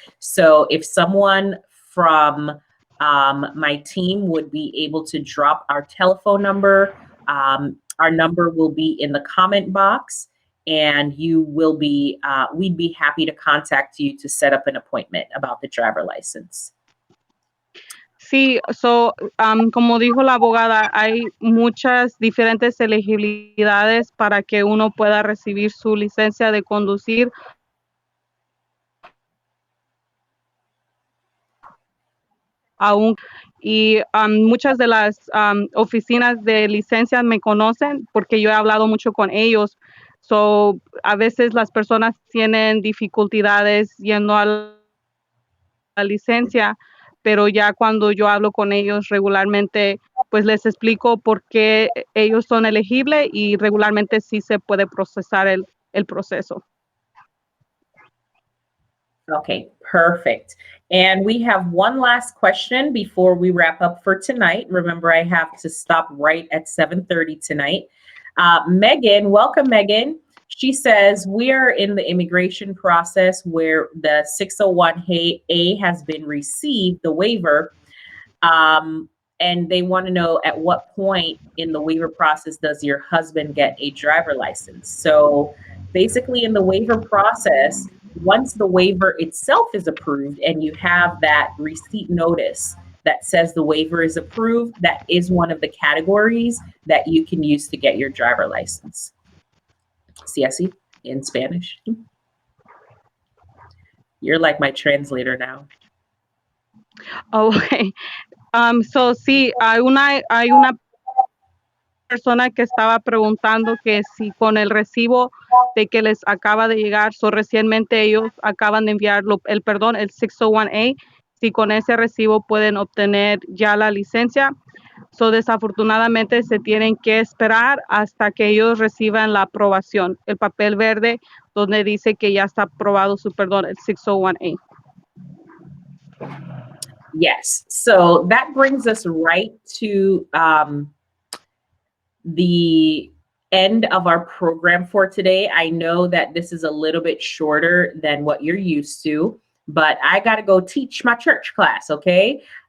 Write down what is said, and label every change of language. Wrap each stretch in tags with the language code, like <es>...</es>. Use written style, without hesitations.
<en>So if someone from my team would be able to drop our telephone number, our number will be in the comment box, and we'd be happy to contact you to set up an appointment about the driver license.</en> <es>Sí, como dijo la abogada, hay muchas diferentes elegibilidades para que uno pueda recibir su licencia de conducir. Y muchas de las oficinas de licencias me conocen porque yo he hablado mucho con ellos. A veces las personas tienen dificultades yendo a la licencia, pero ya cuando yo hablo con ellos regularmente, pues les explico por qué ellos son elegibles y regularmente sí se puede procesar el proceso.</es> <en>Okay, perfect. And we have one last question before we wrap up for tonight. Remember, I have to stop right at 7:30 tonight. Megan, welcome, Megan. She says, we are in the immigration process where the 601A has been received, the waiver, and they want to know at what point in the waiver process does your husband get a driver license? So basically in the waiver process, once the waiver itself is approved and you have that receipt notice that says the waiver is approved, that is one of the categories that you can use to get your driver license. CSE in Spanish. You're like my translator now. Okay.</en> <es>Sí, hay una persona que estaba preguntando que si con el recibo de que les acaba de llegar, recientemente ellos acaban de enviar el 601A, si con ese recibo pueden obtener ya la licencia. Desafortunadamente se tienen que esperar hasta que ellos reciban la aprobación, el papel verde donde dice que ya está aprobado el 601A.</es> <en>Yes. So that brings us right to the end of our program for today. I know that this is a little bit shorter than what you're used to, but I got to go teach my church class, okay?</en>